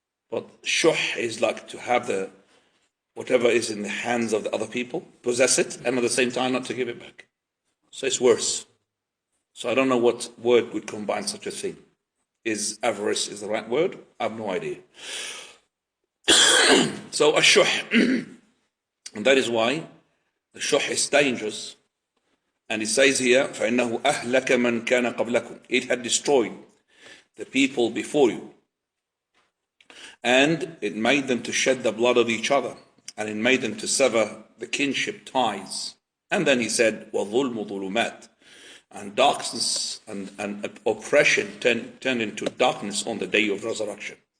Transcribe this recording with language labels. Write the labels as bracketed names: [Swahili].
[English] But shuh is like to have the whatever is in the hands of the other people, possess it, and at the same time not to give it back. So it's worse. So I don't know what word would combine such a thing. Is avarice is the right word? I have no idea. So a shuh, and that is why the shuh is dangerous. And it says here, [Arabic] فَإِنَّهُ أَهْلَكَ مَنْ كَانَ قَبْلَكُمْ. [English] It had destroyed the people before you. And it made them to shed the blood of each other. And it made them to sever the kinship ties. And then he said, [Arabic] وَظُلْمُ ظُلُمَاتٍ. [English] And darkness and oppression turn into darkness on the day of resurrection.